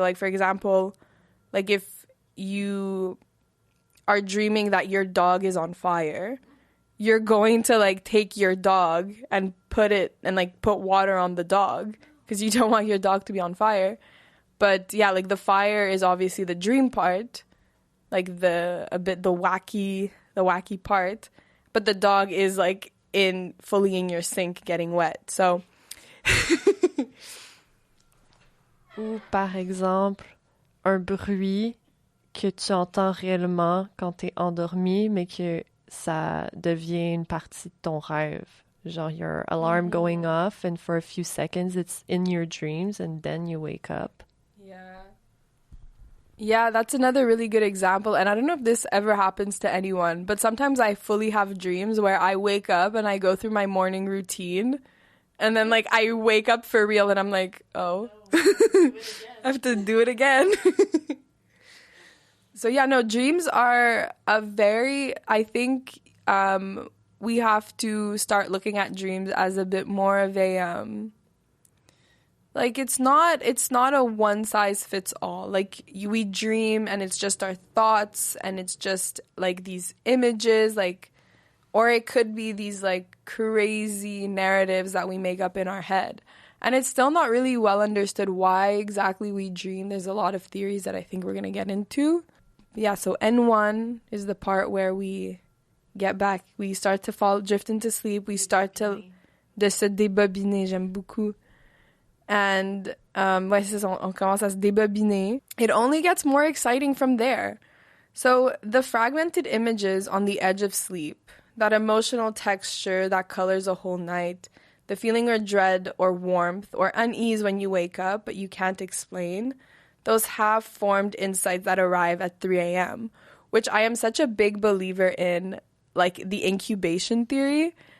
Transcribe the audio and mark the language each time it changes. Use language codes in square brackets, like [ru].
[en] So, like, for example, like, if you are dreaming that your dog is on fire, you're going to like take your dog and put water on the dog because you don't want your dog to be on fire. But yeah, like the fire is obviously the dream part, like the wacky part, but the dog is like fully in your sink getting wet. So [fr] ou par exemple un bruit que tu entends réellement quand t'es endormi mais que ça devient une partie de ton rêve. [en] Genre your alarm going off and for a few seconds it's in your dreams and then you wake up. Yeah, that's another really good example. And I don't know if this ever happens to anyone, but sometimes I fully have dreams where I wake up and I go through my morning routine and then like I wake up for real and I'm like, oh, I have to do it again. So yeah, no, dreams are I think we have to start looking at dreams as a bit more of a, like it's not a one size fits all. Like we dream and it's just our thoughts and it's just like these images, like, or it could be these like crazy narratives that we make up in our head. And it's still not really well understood why exactly we dream. There's a lot of theories that I think we're going to get into. Yeah, so N1 is the part where we get back. We start to drift into sleep. We start [fr] de se débobiner. J'aime beaucoup. [en] And [fr] ouais, c'est ça, on commence à se débobiner. [en] It only gets more exciting from there. So the fragmented images on the edge of sleep, that emotional texture that colors a whole night, the feeling of dread or warmth or unease when you wake up but you can't explain, those half-formed insights that arrive at 3 a.m., which I am such a big believer in, like, the incubation theory.